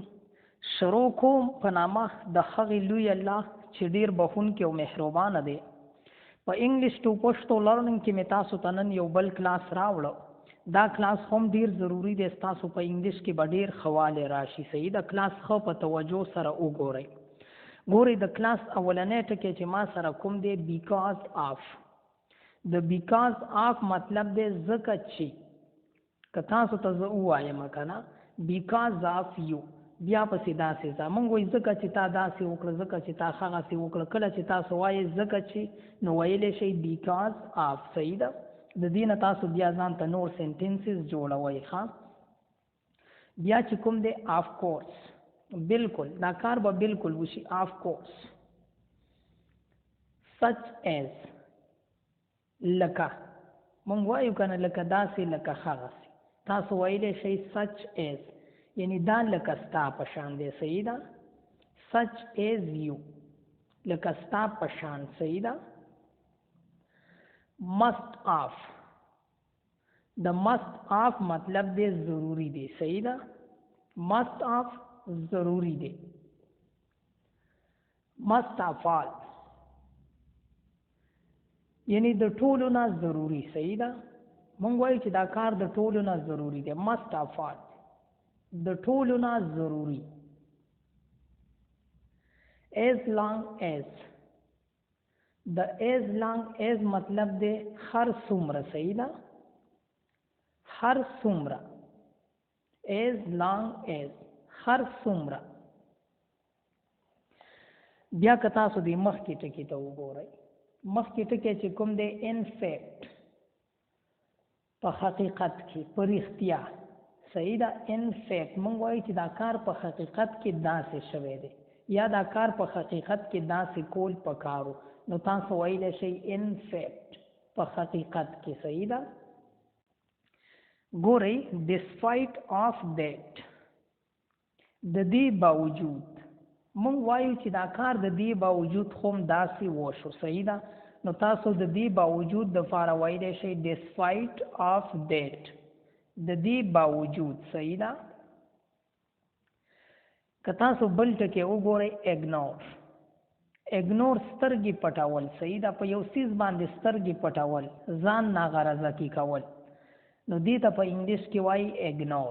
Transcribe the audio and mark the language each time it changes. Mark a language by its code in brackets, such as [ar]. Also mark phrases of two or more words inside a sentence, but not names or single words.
[ps] شروع کوم په نامه د هغې لوی الله چې ډیر بخښونکی او مهربانه دی. په [en] English to Pashto learning [ps] کې مې تاسو ته نن یو بل کلاس راوړو. دا کلاس هم ډیر ضروری دی ستاسو په انګلیش کې به ډیر ښه والی راشي. صحیح د کلاس ښه په توجه سره وګورئ. ګورئ د کلاس اولنی ټکی چې ما سره کوم دی [en] because of. [ps] د [en] because of [ps] مطلب دی ځکه چې که تاسو ته زه ووایم که نه [en] because of [ps] یو بیا پسې داسې ځه موږ وایي ځکه چې تا داسې وکړه ځکه چې تا هغسې وکړه. کله چې تاسو وایئ ځکه چې نو ویلی شئ [en] because of. [ps] صحیح ده. د دې نه تاسو بیا ځان ته نور سینټنسز جوړوئ. ښه بیا چې کوم دی [en] of course [ps] بالکل دا کار به بالکل وشي. [en] of course such as [ps] لکه موږ وایو که نه لکه داسې لکه هغسې تاسو ویلی شئ [en] such as [ps] یعنی دا لکه ستا په شان دی. صحیح ده. [en] such as you [ps] لکه ستا په شان. صحیح ده. [en] must of [ps] د [en] must of [ps] مطلب دی ضروری دی. صحیح ده. [en] must of [ps] ضروری دی. [en] most of all [ps] یعنی د ټولو نه ضروری. صحیح ده. مونږ وایو چې دا کار د ټولو نه ضروری دی. [en] most of all [ps] د ټولو نه ضروری. [en] as long as [ps] د [en] as long as [ps] مطلب دی هر څومره. صحیح ده. هر څومره. [en] as long as [ps] هر څومره. بیا که تاسو د مخکې ټکي ته وګورئ. مخکې ټکی چې کوم دی [en] in fact [ps] په حقیقت کې په رښتیا. صحیح ده. [en] in fact [ps] مونږ وایو چې دا کار په حقیقت کې داسې شوی دی یا دا کار په حقیقت کې داسې کول پکارو نو تاسو ویلی شئ [en] in fact [ps] په حقیقت کې. صحیح ده. ګورئ [en] despite of that [ps] د دې باوجود مونږ وایو چې دا کار د دې باوجود خو هم داسې وشو. صحیح ده. نو تاسو د دې باوجود دپاره ویلی شئ [en] despite of that [ps] د دې باوجود. صحیح ده. که تاسو بل ټکی وګورئ اګنور. اګنور سترګې پټول. صحیح ده. په یو څیز باندې سترګې پټول ځان ناغرضه کې کول نو دې ته په انګلیش کې وایي اګنور.